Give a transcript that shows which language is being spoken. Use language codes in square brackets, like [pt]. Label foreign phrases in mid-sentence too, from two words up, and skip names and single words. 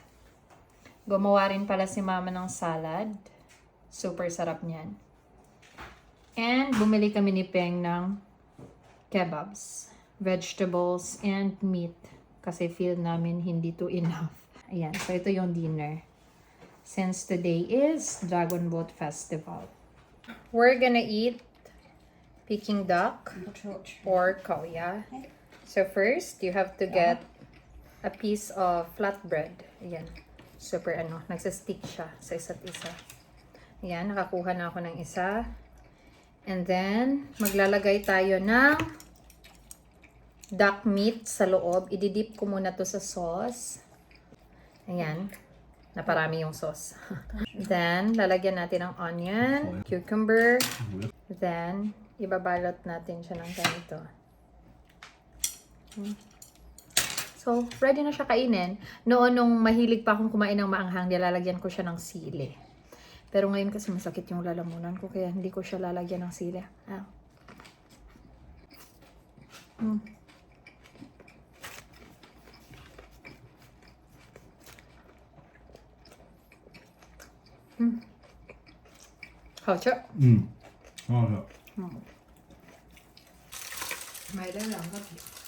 [tl] Gumawa rin pala si mama ng salad. Super sarap niyan. And bumili kami ni Peng ng kebabs, [en] vegetables, and meat. [tl] Kasi feel namin hindi to enough. Ayan, so ito yung dinner. [en] Since today is Dragon Boat Festival. We're gonna eat Peking duck or kauya. So first, you have to get a piece of flatbread. [tl] Ayan. Super nagsa-stick siya sa isa't isa. Ayan, nakakuha na ako ng isa. And then, maglalagay tayo ng [en] duck meat [tl] sa loob. Ididip ko muna to sa sauce. Ayan, naparami yung sauce. Then, lalagyan natin ng onion, cucumber. Then, ibabalot natin siya ng ganito. So, ready na siya kainin. Noon, nung mahilig pa akong kumain ng maanghang, nilalagyan ko siya ng sili. Pero ngayon kasi masakit yung lalamunan ko, kaya hindi ko siya lalagyan ng sili. Ah. Mm. Mm. [zh] 好吃。很好吃。买了2个饼。